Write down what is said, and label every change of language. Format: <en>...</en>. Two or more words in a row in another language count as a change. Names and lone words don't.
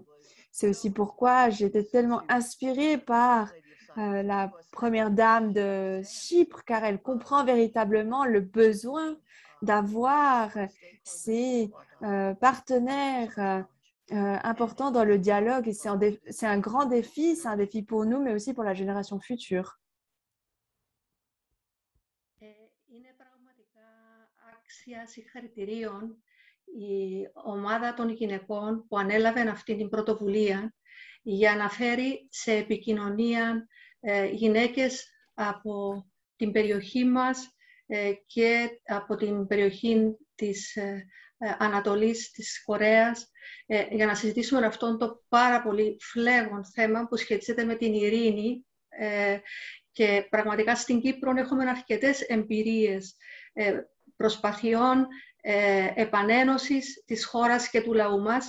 <fr>C'est aussi pourquoi j'étais tellement inspirée par la première dame de Chypre, car elle comprend véritablement le besoin d'avoir ces partenaires important dans le dialogue et c'est un grand défi, c'est un défi pour nous, mais aussi pour la génération future.</fr> <el>Είναι πραγματικά άξια συγχαρητηρίων η ομάδα των γυναικών που ανέλαβε αυτή την πρωτοβουλία για να φέρει σε επικοινωνία γυναίκες από την περιοχή μας και από την περιοχή της Ανατολής της Κορέας για να συζητήσουμε αυτό το πάρα πολύ φλέγον θέμα που σχετίζεται με την ειρήνη και πραγματικά στην Κύπρο έχουμε αρκετές εμπειρίες προσπαθειών επανένωσης της χώρας και του λαού μας.</el>